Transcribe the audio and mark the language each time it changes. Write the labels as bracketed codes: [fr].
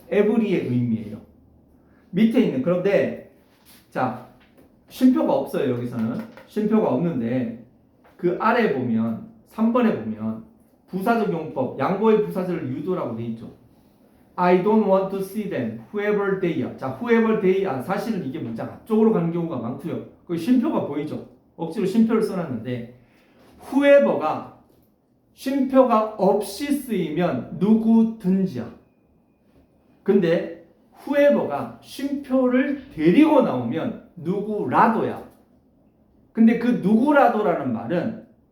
[ko] every의 의미예요. 밑에 있는 그런데 자 쉼표가 없어요. 여기서는 쉼표가 없는데 그 아래 보면 3번에 보면 부사적 용법 양보의 부사절을 유도라고 돼 있죠. [en] I don't want to see them, whoever they are. 자, whoever they are. [ko] 사실은 이게 문장 앞쪽으로 가는 경우가 많고요. 그 쉼표가 보이죠. 억지로 쉼표를 써놨는데 whoever가 쉼표가 없이 쓰이면 누구든지야. 근데 whoever가 쉼표를 데리고 나오면 누구라도야. 근데 그 누구라도라는 말은